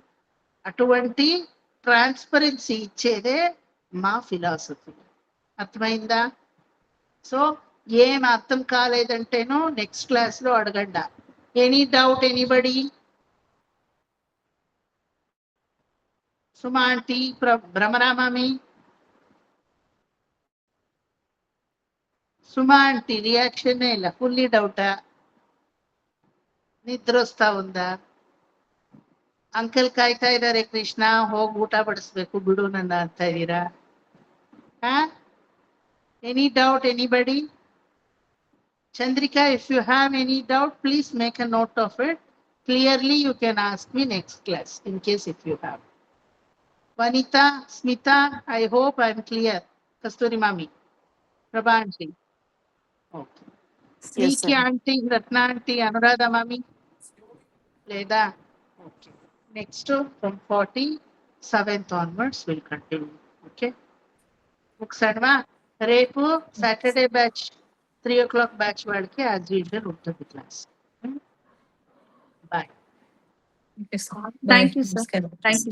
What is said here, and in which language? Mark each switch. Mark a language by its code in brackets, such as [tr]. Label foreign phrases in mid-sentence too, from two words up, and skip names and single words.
[te] అటువంటి ట్రాన్స్పరెన్సీ ఇచ్చేదే మా ఫిలాసఫీ. అర్థమైందా? సో ఏం అర్థం కాలేదంటేనో [en] next classలో [te] అడగండి. [en] any doubt anybody? [te] సుమా ఆంటీ, భ్రమరామామి, [kn] ಸುಮಾ ಆಂಟಿ ರಿಯಾಕ್ಷನ್ ಇಲ್ಲ, ಫುಲ್ಲಿ ಡೌಟಾ? [te] నిద్ర వస్తా ఉందా? [kn] ಅಂಕಲ್ ಕಾಯ್ತಾ ಇದ್ದಾರೆ, ಕೃಷ್ಣ ಹೋಗಿ ಊಟ ಬಡಿಸ್ಬೇಕು ಬಿಡು ನನ್ನ ಅಂತ ಇದ್ದೀರಾ? [en] any doubt anybody? ಚಂದ್ರಿಕಾ, if you have any doubt please make a note of it. clearly you can ask me next class in case if you have. ವನಿತಾ, ಸ್ಮಿತಾ, I hope I am clear. [kn] ಕಸ್ತೂರಿ ಮಾಮಿ, ಪ್ರಭಾ ಆಂಟಿ, [te] ఓకే. శ్రీకి ఆంటీ, రత్న ఆంటీ, అనురాధ మామి లేదా? ఓకే. [en] next from 47th onwards will continue. [te] ఓకే. ఒకసారిమా రేపు [en] Saturday batch 3 o'clock batch [te] వాళ్ళకి [en] as usual [te] ఉంటుంది క్లాస్. బాయ్. [en] Thank you, sir. Thank you.